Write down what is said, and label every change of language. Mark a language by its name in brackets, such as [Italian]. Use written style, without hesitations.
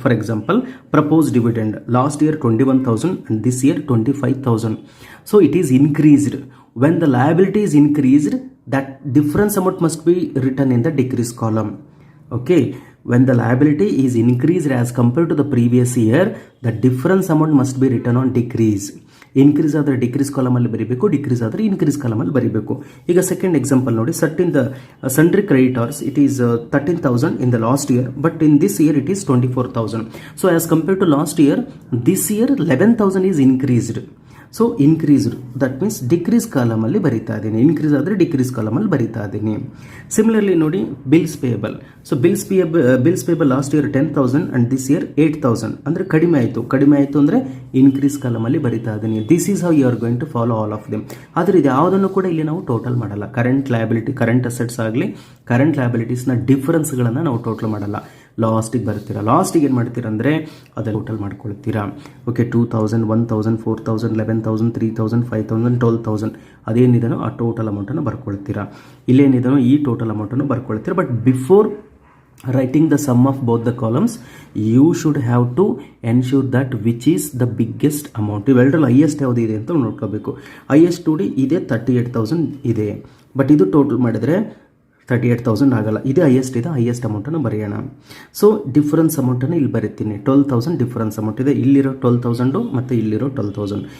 [English] For example, proposed dividend, last year 21,000 and this year 25,000. So it is increased. When the liability is increased, that difference amount must be written in the decrease column. Okay, when the liability is increased as compared to the previous year, the difference amount must be written on decrease. [Kannada] Increase ಆದರೆ decrease ಕಾಲಮಲ್ಲಿ ಬರೀಬೇಕು, decrease ಆದರೆ increase ಕಾಲಮಲ್ಲಿ ಬರೀಬೇಕು. ಈಗ second example ನೋಡಿ, [English] Sundry creditors it is 13,000 in the last year, but in this year it is 24,000. So as compared to last year, this year 11,000 is increased. [Kannada] So increased, [English] that means [Kannada] decrease ಕಾಲಮಲ್ಲಿ ಬರಿತಾ ಇದ್ದೀನಿ, increase ಆದರೆ decrease ಕಾಲಮಲ್ಲಿ ಬರಿತಾ ಇದ್ದೀನಿ. Similarly ನೋಡಿ bills payable. So bills payable last year 10,000 and this year 8,000, ಅಂದರೆ ಕಡಿಮೆ ಆಯಿತು ಅಂದರೆ ಇನ್ಕ್ರೀಸ್ ಕಾಲಮಲ್ಲಿ ಬರಿತಾ ಇದ್ದೀನಿ. [English] This is how you are going to follow all of them. [Kannada] ಆದರೆ ಇದು ಯಾವುದನ್ನು ಕೂಡ ಇಲ್ಲಿ ನಾವು ಟೋಟಲ್ ಮಾಡಲ್ಲ. ಕರೆಂಟ್ ಲಯಬಿಲಿಟಿ, ಕರೆಂಟ್ ಅಸೆಟ್ಸ್ ಆಗಲಿ ಕರೆಂಟ್ ಲಯಬಿಲಿಟೀಸ್ನ ಡಿಫರೆನ್ಸ್ಗಳನ್ನು ನಾವು ಟೋಟಲ್ ಮಾಡಲ್ಲ. ಲಾಸ್ಟಿಗೆ ಬರ್ತೀರಾ, ಲಾಸ್ಟಿಗೆ ಏನು ಮಾಡ್ತೀರಾ ಅಂದರೆ ಅದನ್ನು ಟೋಟಲ್ ಮಾಡ್ಕೊಳ್ತೀರಾ. ಓಕೆ, 2,000 1,000 4,000 11,000 3,000 5,000 12,000 ಅದೇನಿದೆನೋ ಆ ಟೋಟಲ್ ಅಮೌಂಟನ್ನು ಬರ್ಕೊಳ್ತೀರಾ. ಇಲ್ಲೇನಿದೆನೋ ಈ ಟೋಟಲ್ ಅಮೌಂಟನ್ನು ಬರ್ಕೊಳ್ತೀರಾ. [English] But before writing the sum of both the columns, you should have to ensure that which is the biggest amount. [Kannada] ಇವೆರಡರಲ್ಲಿ highest ಯಾವುದು ಇದೆ ಅಂತ ನೋಡ್ಕೋಬೇಕು. ಹೈಯೆಸ್ಟ್ ನೋಡಿ ಇದೆ 38,000 ಇದೆ, ಬಟ್ ಇದು ಟೋಟಲ್ ಮಾಡಿದರೆ 38,000 ಆಗಲ್ಲ. ಇದೇ ಹೈಯೆಸ್ಟ್ ಇದೆ, ಹೈಯೆಸ್ಟ್ ಅಮೌಂಟನ್ನು ಬರೆಯೋಣ. ಸೊ ಡಿಫರೆನ್ಸ್ ಅಮೌಂಟನ್ನು ಇಲ್ಲಿ ಬರೀತೀನಿ. 12,000 ಡಿಫರೆನ್ಸ್ ಅಮೌಂಟ್ ಇದೆ, ಇಲ್ಲಿರೋ 12,000 ಮತ್ತು ಇಲ್ಲಿರೋ 12,000.